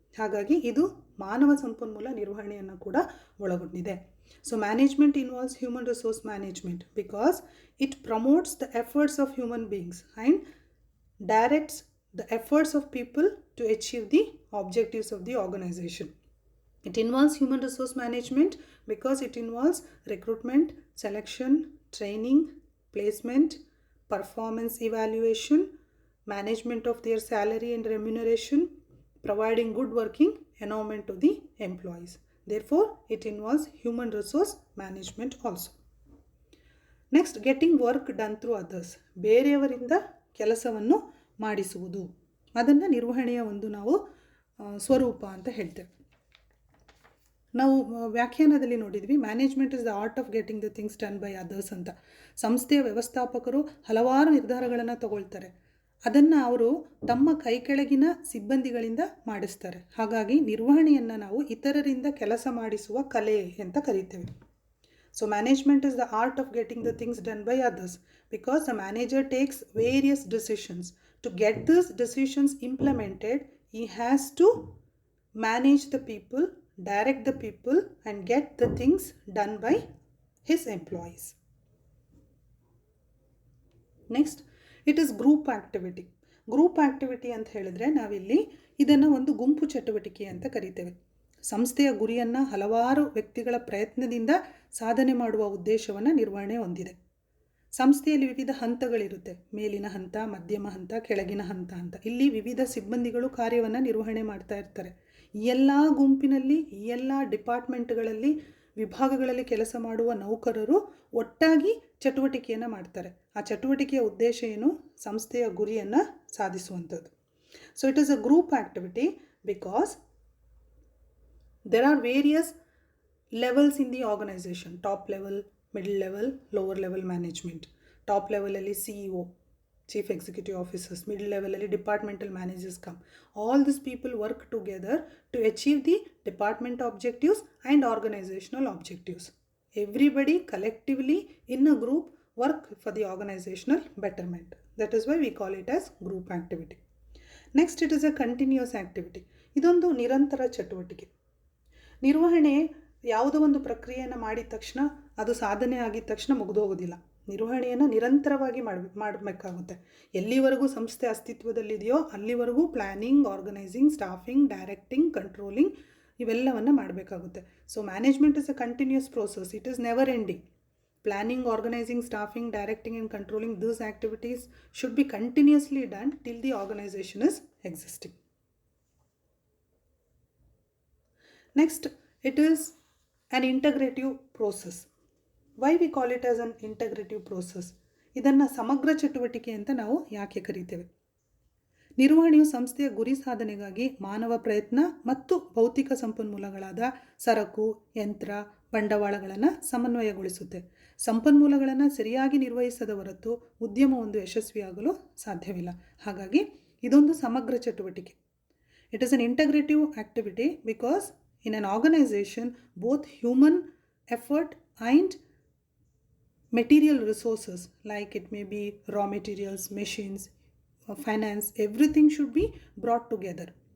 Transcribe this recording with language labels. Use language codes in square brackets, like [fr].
[kn] ಹಾಗಾಗಿ ಇದು ಮಾನವ ಸಂಪನ್ಮೂಲ ನಿರ್ವಹಣೆಯನ್ನು ಕೂಡ ಒಳಗೊಂಡಿದೆ. [en] So management involves human resource management because it promotes the efforts of human beings and directs the efforts of people to achieve the objectives of the organization. It involves human resource management because it involves recruitment, selection, training, placement, performance evaluation, management of their salary and remuneration, providing good working environment to the employees. Therefore, it involves human resource management also. Next, getting work done through others. [kn] ಬೇರೆಯವರಿಂದ ಕೆಲಸವನ್ನು ಮಾಡಿಸುವುದು, ಅದನ್ನು ನಿರ್ವಹಣೆಯ ಒಂದು ನಾವು ಸ್ವರೂಪ ಅಂತ ಹೇಳ್ತೇವೆ. ನಾವು ವ್ಯಾಖ್ಯಾನದಲ್ಲಿ ನೋಡಿದ್ವಿ, [en] Management is the art of getting the things done by others ಅಂತ. [kn] ಸಂಸ್ಥೆಯ ವ್ಯವಸ್ಥಾಪಕರು ಹಲವಾರು ನಿರ್ಧಾರಗಳನ್ನು ತಗೊಳ್ತಾರೆ, ಅದನ್ನು ಅವರು ತಮ್ಮ ಕೈ ಕೆಳಗಿನ ಸಿಬ್ಬಂದಿಗಳಿಂದ ಮಾಡಿಸ್ತಾರೆ. ಹಾಗಾಗಿ ನಿರ್ವಹಣೆಯನ್ನು ನಾವು ಇತರರಿಂದ ಕೆಲಸ ಮಾಡಿಸುವ ಕಲೆ ಅಂತ ಕರೀತೇವೆ. [en] So management is the art of getting the things done by others because the manager takes various decisions. To get these decisions implemented, he has to manage the people, direct the people and get the things done by his employees. Next, it is group activity. [kn] Group activity ಅಂತ ಹೇಳಿದ್ರೆ ನಾವಿಲ್ಲಿ ಇದನ್ನು ಒಂದು ಗುಂಪು ಚಟುವಟಿಕೆ ಅಂತ ಕರಿತೇವೆ. ಸಂಸ್ಥೆಯ ಗುರಿಯನ್ನು ಹಲವಾರು ವ್ಯಕ್ತಿಗಳ ಪ್ರಯತ್ನದಿಂದ ಸಾಧನೆ ಮಾಡುವ ಉದ್ದೇಶವನ್ನು ನಿರ್ವಹಣೆ ಹೊಂದಿದೆ. ಸಂಸ್ಥೆಯಲ್ಲಿ ವಿವಿಧ ಹಂತಗಳಿರುತ್ತೆ, ಮೇಲಿನ ಹಂತ, ಮಧ್ಯಮ ಹಂತ, ಕೆಳಗಿನ ಹಂತ ಅಂತ. ಇಲ್ಲಿ ವಿವಿಧ ಸಿಬ್ಬಂದಿಗಳು ಕಾರ್ಯವನ್ನು ನಿರ್ವಹಣೆ ಮಾಡ್ತಾ ಇರ್ತಾರೆ. ಈ ಎಲ್ಲ ಗುಂಪಿನಲ್ಲಿ, ಈ ಎಲ್ಲ ಡಿಪಾರ್ಟ್ಮೆಂಟ್ಗಳಲ್ಲಿ, ವಿಭಾಗಗಳಲ್ಲಿ ಕೆಲಸ ಮಾಡುವ ನೌಕರರು ಒಟ್ಟಾಗಿ ಚಟುವಟಿಕೆಯನ್ನು ಮಾಡ್ತಾರೆ. ಆ ಚಟುವಟಿಕೆಯ ಉದ್ದೇಶ ಏನು? ಸಂಸ್ಥೆಯ ಗುರಿಯನ್ನು ಸಾಧಿಸುವಂಥದ್ದು. [en] So it is a group activity because there are various levels in the organization: top level, middle level, lower level management. Top level alli CEO, chief executive officers, middle level alli departmental managers come. All these people work together to achieve the department objectives and organizational objectives. Everybody collectively in a group work for the organizational betterment. That is why we call it as group activity. Next, it is a continuous activity. [kn] ಇದೊಂದು ನಿರಂತರ ಚಟುವಟಿಕೆ. ನಿರ್ವಹಣೆ ಯಾವುದೋ ಒಂದು ಪ್ರಕ್ರಿಯೆಯನ್ನು ಮಾಡಿದ ತಕ್ಷಣ, ಅದು ಸಾಧನೆ ಆಗಿದ ತಕ್ಷಣ ಮುಗಿದೋಗೋದಿಲ್ಲ. ನಿರ್ವಹಣೆಯನ್ನು ನಿರಂತರವಾಗಿ ಮಾಡಬೇಕಾಗುತ್ತೆ. ಎಲ್ಲಿವರೆಗೂ ಸಂಸ್ಥೆ ಅಸ್ತಿತ್ವದಲ್ಲಿದೆಯೋ ಅಲ್ಲಿವರೆಗೂ planning, organising, staffing, directing, controlling ಇವೆಲ್ಲವನ್ನು ಮಾಡಬೇಕಾಗುತ್ತೆ. So management is a continuous process. It is never ending. Planning, organizing, staffing, directing and controlling these activities should be continuously done till the organization is existing. Next, it is an integrative process. Why we call it as an integrative process? ಇದನ್ನು ಸಮಗ್ರ ಚಟುವಟಿಕೆ ಅಂತ ನಾವು ಯಾಕೆ ಕರೀತೇವೆ? ನಿರ್ವಹಣೆಯು ಸಂಸ್ಥೆಯ ಗುರಿ ಸಾಧನೆಗಾಗಿ ಮಾನವ ಪ್ರಯತ್ನ ಮತ್ತು ಭೌತಿಕ ಸಂಪನ್ಮೂಲಗಳಾದ ಸರಕು, ಯಂತ್ರ, ಬಂಡವಾಳಗಳನ್ನು ಸಮನ್ವಯಗೊಳಿಸುತ್ತೆ. ಸಂಪನ್ಮೂಲಗಳನ್ನು ಸರಿಯಾಗಿ ನಿರ್ವಹಿಸದ ಹೊರತು ಉದ್ಯಮವೊಂದು ಯಶಸ್ವಿಯಾಗಲು ಸಾಧ್ಯವಿಲ್ಲ. ಹಾಗಾಗಿ ಇದೊಂದು ಸಮಗ್ರ ಚಟುವಟಿಕೆ. [en] It is an integrative activity because in an organisation both human effort and material resources like it may be raw materials, machines, finance, everything should be brought together.